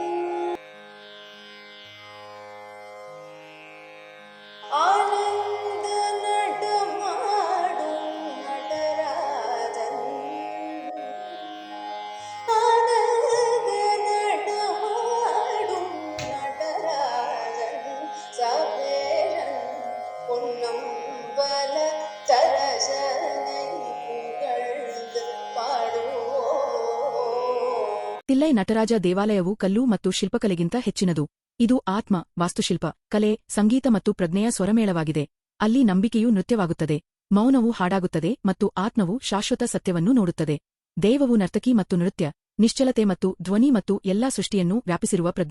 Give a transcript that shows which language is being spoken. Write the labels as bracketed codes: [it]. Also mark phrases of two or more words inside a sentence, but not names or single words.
[ta] ஆனந்த நடமாடும் நடராஜன் ஆனந்த நடமாடும் நடராஜன் சபேரன் பொன்னம்பல தரசனை புகழ்ந்து பாடுவோம். [kn] ತಿಲ್ಲೈ ನಟರಾಜ ದೇವಾಲಯವು ಕಲ್ಲು ಮತ್ತು ಶಿಲ್ಪಕಲೆಗಿಂತ ಹೆಚ್ಚಿನದು. ಇದು ಆತ್ಮ, ವಾಸ್ತುಶಿಲ್ಪ, ಕಲೆ, ಸಂಗೀತ ಮತ್ತು ಪ್ರಜ್ಞೆಯ ಸ್ವರಮೇಳವಾಗಿದೆ. ಅಲ್ಲಿ ನಂಬಿಕೆಯು ನೃತ್ಯವಾಗುತ್ತದೆ, ಮೌನವು ಹಾಡಾಗುತ್ತದೆ ಮತ್ತು ಆತ್ಮವು ಶಾಶ್ವತ ಸತ್ಯವನ್ನು ನೋಡುತ್ತದೆ. ದೈವವು ನರ್ತಕಿ ಮತ್ತು ನೃತ್ಯ, ನಿಶ್ಚಲತೆ ಮತ್ತು ಧ್ವನಿ ಮತ್ತು ಎಲ್ಲಾ ಸೃಷ್ಟಿಯನ್ನು ವ್ಯಾಪಿಸಿರುವ ಪ್ರಜ್ಞೆ.